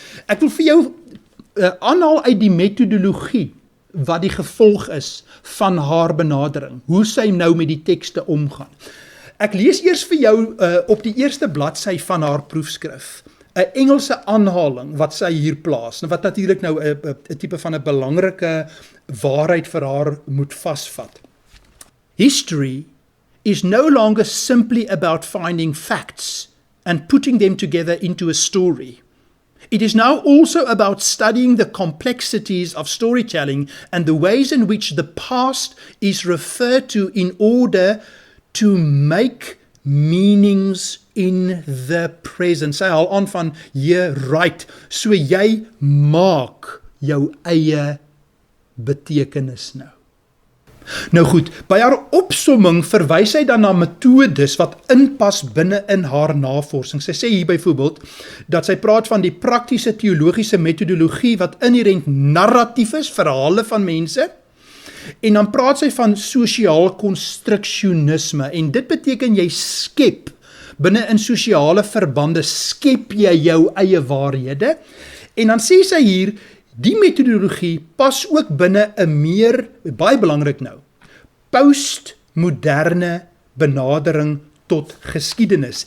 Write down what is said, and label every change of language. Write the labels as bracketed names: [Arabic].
[Afrikaans] Ek wil vir jou aanhaal uit die metodologie wat die gevolg is van haar benadering, hoe sy nou met die tekste omgaan. Ek lees eers vir jou op die eerste bladsy van haar proefskrif, 'n Engelse aanhaling wat sy hier plaas, wat natuurlik nou 'n tipe van 'n belangrike waarheid vir haar moet vasvat. [English] History is no longer simply about finding facts and putting them together into a story. It is now also about studying the complexities of storytelling and the ways in which the past is referred to in order to make meanings in the present. [Afrikaans] Sy haal aan van jy right, so jy maak jou eie betekenis nou. Nou goed, by haar opsomming verwys sy dan na metodes wat inpas binne in haar navorsing. Sy sê hier byvoorbeeld dat sy praat van die praktiese teologiese metodologie wat inherent narratief is, verhale van mense, en dan praat sy van sosiaal konstruksionisme en dit beteken jy skep binne in sosiale verbande, skep jy jou eie waarhede en dan sê sy hier die metodologie pas ook binne 'n meer, baie belangrik nou, postmoderne benadering tot geskiedenis.